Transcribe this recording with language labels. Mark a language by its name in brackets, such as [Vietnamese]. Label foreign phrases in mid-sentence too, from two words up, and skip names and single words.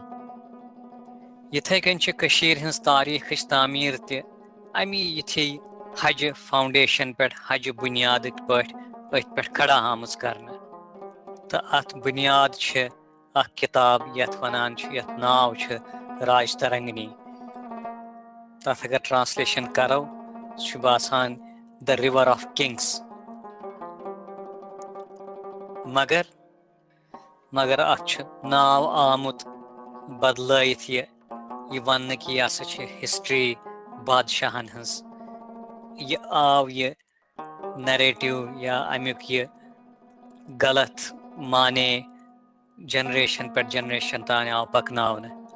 [Kashmiri] یِتھَے کٔنۍ چھِ کٔشیٖرِ ہٕنٛز تاریٖخٕچ تعمیٖر تہِ امی یِتھی حجہِ فاوُنڈیشن پٮ۪ٹھ حجہِ بُنیادٕکۍ پٲٹھۍ أتھۍ پٮ۪ٹھ کھڑا آمٕژ کرنہٕ. تہٕ اتھ بُنیاد چھِ اکھ کِتاب یتھ ونان چھِ یتھ ناو چھُ راج ترنگنی. تتھ اگر ٹرانسلیشن کرو سُہ چھُ باسان [English] the river of kings. [Kashmiri] مگر اتھ چھُ ناو آمُت بدلٲیِتھ یہِ وننہٕ کہِ یہِ ہسا چھِ ہسٹری بادشاہن ہٕنٛز. یہِ آو یہِ نریٹو یا امیُک یہِ غلط مانے جنریشن پٮ۪ٹھ جنریشن تانۍ آو پکناونہٕ.